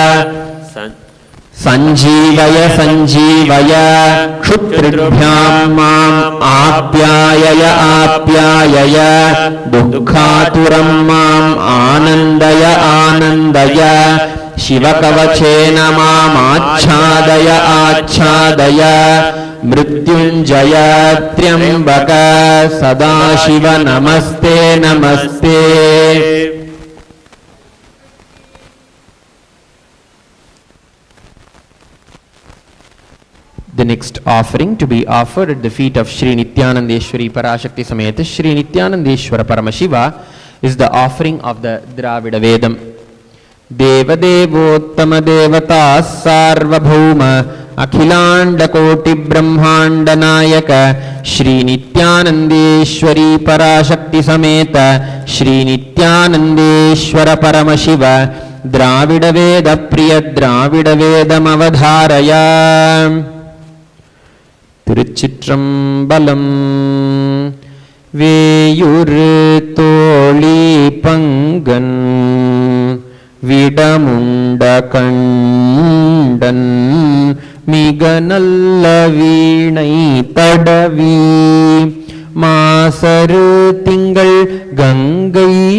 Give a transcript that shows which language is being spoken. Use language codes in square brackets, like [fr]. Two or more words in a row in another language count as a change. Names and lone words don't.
[sa] सञ्जीवय सञ्जीवय क्षुत्रिभ्यां माम् आप्यायय आप्यायय दुःखातुरं माम् आनन्दय आनन्दय शिवकवचेन मामाच्छादय आच्छादय मृत्युंजय त्र्यंबक सदाशिव नमस्ते नमस्ते। [en] The next offering to be offered at the feet of Shri Nityanandeshwari Parashakti Sameta Shri Nityanandeshwara Paramashiva is the offering of the Dravida Vedam. [sa] देवदेवोत्तम देवता सार्वभौम अखिलाण्ड कोटि ब्रह्माण्ड नायक श्री नित्यानन्देश्वरी पराशक्ति समेत श्री नित्यानन्देश्वर परमशिव द्राविड वेद प्रिय द्राविड वेदम् अवधारय. [ta] திருச்சிற்றம்பலம். வேயுறு தோழி பங்கன் விடமுண்ட கண்டன் மிக நல்ல வீணை தடவி மாசரு திங்கள் கங்கை